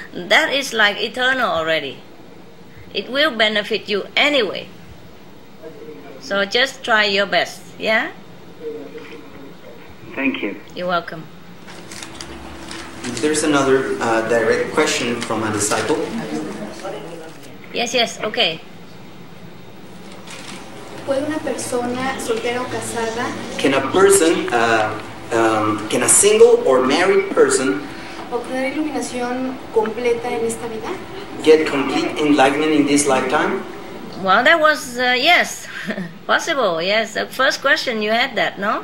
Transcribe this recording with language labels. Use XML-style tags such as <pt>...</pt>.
<en>That is like eternal already. It will benefit you anyway. So just try your best, yeah? Thank you. You're welcome. There's another direct question from a disciple. Yes, yes, okay.</en> <es>¿Puede una persona soltera o casada</es> <en>Can a person, can a single or married person</en> <es>obtener iluminación completa en esta vida?</es> <en>get complete enlightenment in this lifetime? Well, that was, yes, possible, yes. The first question you had that, no?</en>